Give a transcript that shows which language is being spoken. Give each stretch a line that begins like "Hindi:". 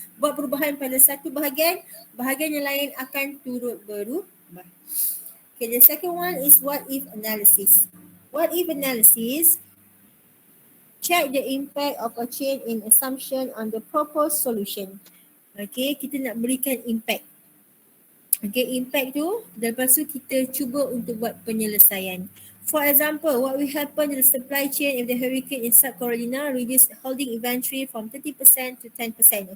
Malay: Buat perubahan pada satu bahagian, bahagian yang lain akan turut berubah.
English: Okay, the second one is what if analysis. What if analysis check the impact of a change in assumption on the proposed solution.
Malay: Okay, kita nak berikan impact. Okay, impact tu, dan lepas tu kita cuba untuk buat penyelesaian.
English: For example, what will happen to the supply chain if the hurricane in South Carolina reduce holding inventory from 30% to 10%?